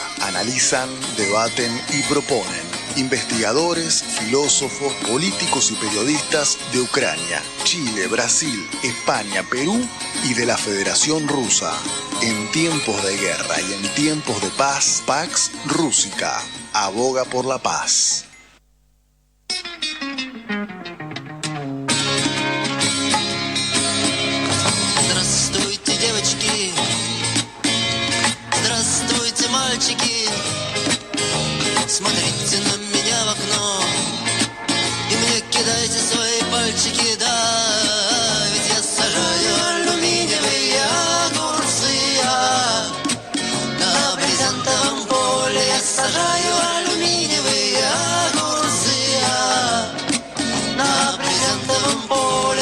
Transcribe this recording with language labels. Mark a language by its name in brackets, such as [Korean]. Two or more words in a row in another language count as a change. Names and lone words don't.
[Spanish] Analizan, debaten y proponen investigadores, filósofos, políticos y periodistas de Ucrania, Chile, Brasil, España, Perú y de la Federación Rusa. En tiempos de guerra y en tiempos de paz, Pax Rúsica aboga por la paz. [Russian] Здравствуйте, девочки, здравствуйте, мальчики. Смотрите на меня в окно и мне кидайте свои пальчики, да, ведь я сажаю алюминиевые огурцы, на брезентовом поле я сажаю алюминиевые огурцы, на брезентовом поле.